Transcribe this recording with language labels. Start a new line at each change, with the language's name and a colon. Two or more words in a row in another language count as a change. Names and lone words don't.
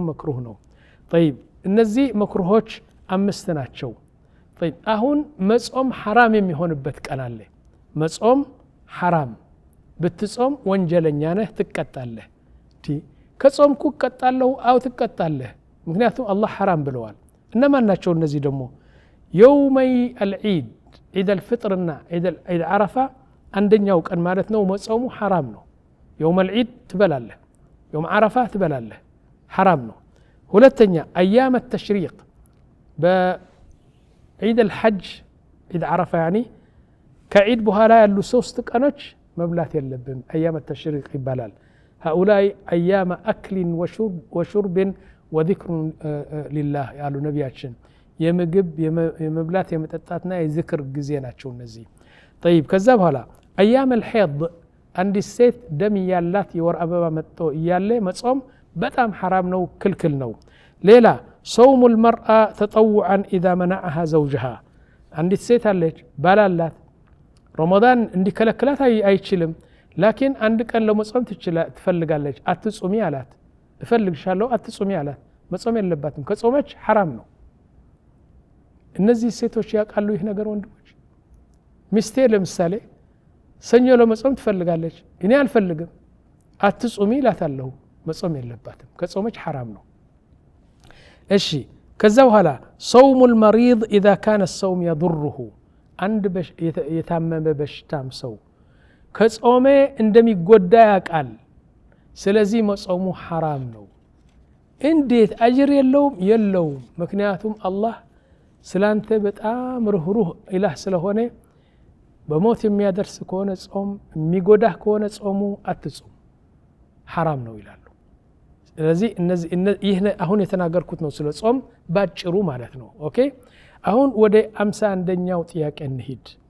Amharic: መክሩህ ነው طيب እነዚህ መክሩሆች አምስት ናቸው طيب አሁን መጾም حرام የሚሆንበት ቀን አለ መጾም حرام ብትጾም ወንጀለኛ ነህ ትቀጣለህ ከጾምኩ እቀጣለሁ አው ትቀጣለህ ምክንያቱም አላህ حرام ብለዋል እነማን ናቸው እነዚህ ደግሞ
Arabic: يومي العيد عيد الفطر
Amharic: እና
Arabic: عيد عرفة
Amharic: አንደኛው ቀን ማለት ነው መጾሙ حرام ነው
Arabic: يوم العيد
Amharic: ትበላለህ
Arabic: يوم عرفة
Amharic: ትበላለህ حرام ነው ሁለተኛ
Arabic: ايام التشريق بعيد الحج عيد عرفة يعني كعيد
Amharic: በኋላ ያሉ 3 ቀኖች መብላት የለብም
Arabic: ايام التشريق
Amharic: ይባላል
Arabic: هؤلاء ايام اكل وشرب وذكر لله
Amharic: ያሉ ነቢያችን የምግብ የመብላት የመጠጣትና የዝክር ጊዜ ናቸው እነዚህ طيب ከዛ በኋላ
Arabic: ايام الحيض
Amharic: አንድ ሴት ደም ያላት የወር አበባ መጥቶ ይያለ መጾም በጣም حرام ነው ክልክል ነው ሌላ
Arabic: صوم المرأة تطوعا اذا منعها زوجها
Amharic: አንድ ሴት አለች ባላላት ረመዳን እንዲከለክላት አይችልም ላኪን አንድ ቀን ለመጾም ትፈልጋለች አትጾሚ አላት እፈልግሻለሁ አትጾሚ አላት መጾም የለባትም ከጾመች حرام ነው እነዚህ ሴቶች ያቃሉ ይህ ነገር ወንድሞች ሚስቴ ለምሳሌ ሰኞ ለመጾም ትፈልጋለች እኔ አልፈልግም አትጾሚ ላታለሁ መጾም የለባትም ከጾመች حرام ነው እሺ ከዛ በኋላ
Arabic: صوم المريض اذا كان الصوم يضره
Amharic: አንድ የታመመ በሽታም ሰው ከጾመ እንደሚጎዳ ያቃል ስለዚህ መጾሙ حرام ነው እንዴት አጅር የለውም ምክንያቱም አላህ ስላንተ በጣም ርህሩህ ኢላህ ስለሆነ በሞት የሚያደርስ ከሆነ ጾም የሚጎዳህ ከሆነ ጾሙ አትጾም حرام ነው ይላሉ ስለዚህ ይህ አሁን የተናገርኩት ነው ስለ ጾም ባጭሩ ማለት ነው ኦኬ አሁን ወደ 51ኛው ጥያቄ እንሂድ